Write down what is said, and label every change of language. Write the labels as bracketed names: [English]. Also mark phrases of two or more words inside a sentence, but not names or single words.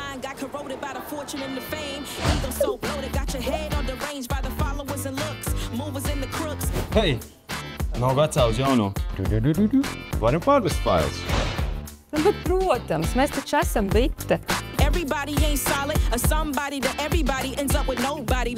[English] got corroded by the fortune and the fame. Ego so bloated, got your head on the range by the followers and looks. Movers in the crooks. [Latvian] Hei! Nav vecā uz jauno. Varam pārvest failus. Bet, protams, mēs taču esam bite. [English] Everybody ain't solid, or somebody to everybody ends up with nobody.